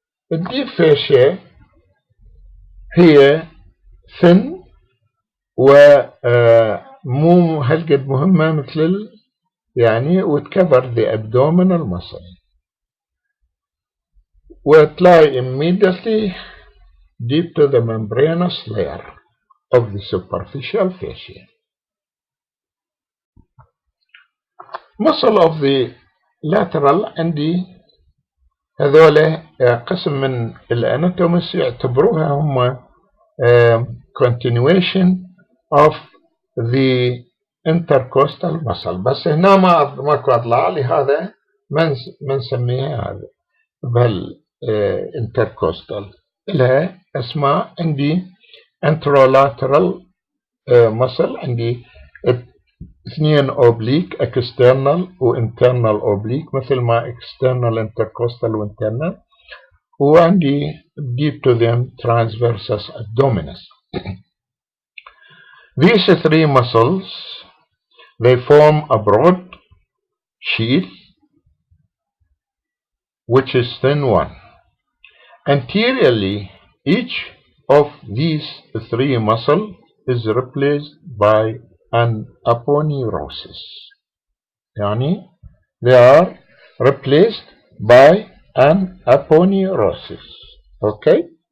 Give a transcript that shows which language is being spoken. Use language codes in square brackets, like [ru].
[en] The deep fascia [ar] هي [en] thin [ar] ومو هالقد مهمة مثل يعني وتكفر [en] the abdominal muscle [ar] وتلاقي [en] immediately deep to the membranous layer of the superficial fascia. Muscle of the lateral [ar] عندي هذولا قسم من الاناتوميس يعتبروها هم [en] continuation of the intercostal muscle، [ar] بس هنا ماكو اطلع لي هذا ما نسميها هذا بالانتركوستال، لها اسماء عندي [en] anterolateral muscle، [ar] عندي اثنين اوبليك [en] external و internal oblique [ar] مثل ما [en] external intercostal و internal، [ar] وعندي [en] deep to them transversus abdominis. These three muscles they form a broad sheath which is thin one. Anteriorly each of these three muscles is replaced by an aponeurosis، [ar] يعني [en] they are replaced by an aponeurosis. okay.